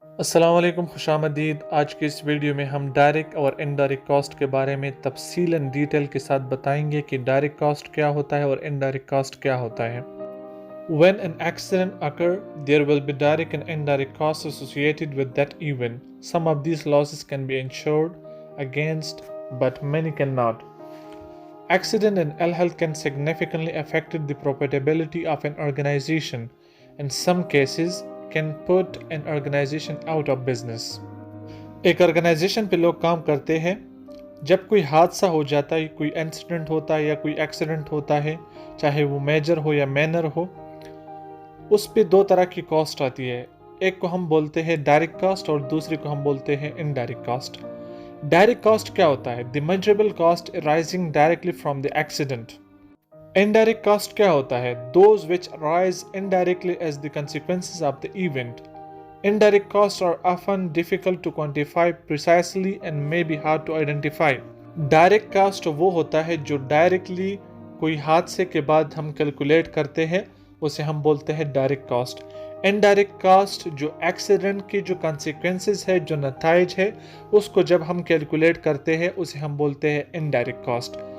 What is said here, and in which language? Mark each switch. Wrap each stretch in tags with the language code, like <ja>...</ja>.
<ur>السلام علیکم، خوش آمدید۔ آج کے اس ویڈیو میں ہم ڈائریکٹ اور انڈائریکٹ کاسٹ کے بارے میں تفصیلاً ڈیٹیل کے ساتھ بتائیں گے کہ ڈائریکٹ کاسٹ کیا ہوتا ہے اور انڈائریکٹ کاسٹ کیا ہوتا ہے۔</ur> <en>When an accident occurs, there will be direct and indirect costs associated with that event. Some of these losses can be insured against, but many cannot. Accident and ill health can significantly affect the profitability of an organization. In some cases, can put an organization out of business.</en> <ur>ایک organization پہ لوگ کام کرتے ہیں، جب کوئی حادثہ ہو جاتا ہے، کوئی انسیڈنٹ ہوتا ہے یا کوئی ایکسیڈنٹ ہوتا ہے، چاہے وہ میجر ہو یا مینر ہو، اس پہ دو طرح کی کاسٹ آتی ہے۔ ایک کو ہم بولتے ہیں ڈائریکٹ کاسٹ اور دوسری کو ہم بولتے ہیں انڈائریکٹ کاسٹ۔ ڈائریکٹ کاسٹ کیا ہوتا ہے؟</ur> <en>The measurable cost arising directly from the accident. Indirect cost</en> <ur>کیا ہوتا ہے؟</ur> <en>Those which arise indirectly as the consequences of the event. Indirect costs are often difficult to quantify precisely and may be hard to identify.</en> <ur>Direct cost وہ ہوتا ہے جو directly کوئی حادثے کے بعد ہم کیلکولیٹ کرتے ہیں، اسے ہم بولتے ہیں ڈائریکٹ کاسٹ۔ انڈائریکٹ کاسٹ جو ایکسیڈنٹ کے جو کانسیکوینسز ہے، جو نتائج ہے، اس کو جب ہم کیلکولیٹ کرتے ہیں اسے ہم بولتے ہیں انڈائریکٹ کاسٹ۔</ur>